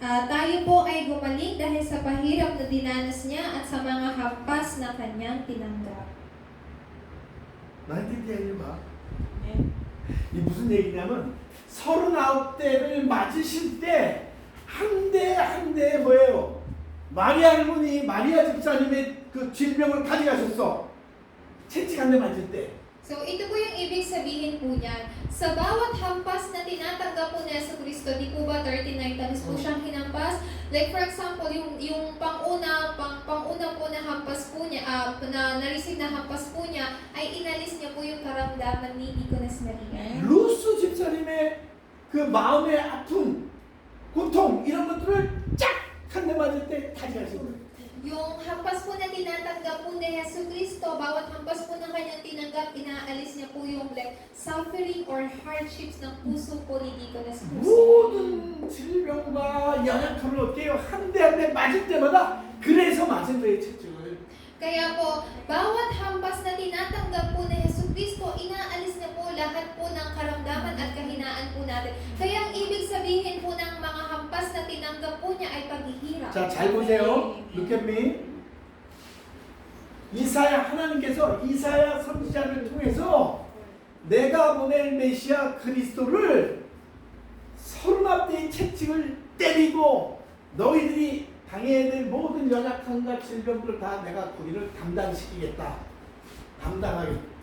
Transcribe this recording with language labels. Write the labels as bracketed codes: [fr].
[tl] Tayo po ay gumaling dahil sa pahirap na dinanas niya at sa mga hampas na kanyang tinanggap. [ko] 나한테 얘기하지 마. 네. 이 무슨 얘기냐면 39대를 맞으실 때 한 대 한 대 뭐예요? 마리아 할머니, 마리아 집사님의 그 질병을 가져가셨어. 채찍 한 대 맞을 때. [tl] So, ito po yung ibig sabihin po niyan. Sa bawat hampas na tinatanggap po ni Jesucristo, di po ba 39 times po siyang hinampas? [en] Like for example, [tl] yung pang-una po na hampas po niya, na na-receive na hampas po niya, ay inalis niya po yung karamdaman ni Nicolas Maria. [ko] 루스 집사님의 그 마음의 아픔, 고통 이런 것들을 쫙 한 대 맞을 때 가져가신 거예요. [tl] Yung hampas po na tinatanggap po ni Jesucristo, bawat hampas po ng kanyang tinanggap, inaalis niya po yung [en] like suffering or hardships [tl] ng puso po ni Nicolas Maria. [ko] 모든 질병과 연약함을 어떻게 해요? 한 대 한 대 맞을 때마다 그래서 맞은 거예요, 채찍을. [tl] Kaya po, bawat hampas na tinatanggap po ni Jesucristo, inaalis niya po lahat po ng karamdaman at kahinaan po natin. Kaya ang ibig sabihin po ng mga hampas na tinanggap po niya ay paghihirap. [ko] 자, 잘 보세요. [en] Look at me. [ko] 하나님께서 이사야 선지자를 통해서 내가 보낼 메시아 그리스도를 39대의 채찍을 때리고 너희들이 당해야 될 모든 연약함과 질병들을 다 내가 거기를 담당시키겠다. 담당.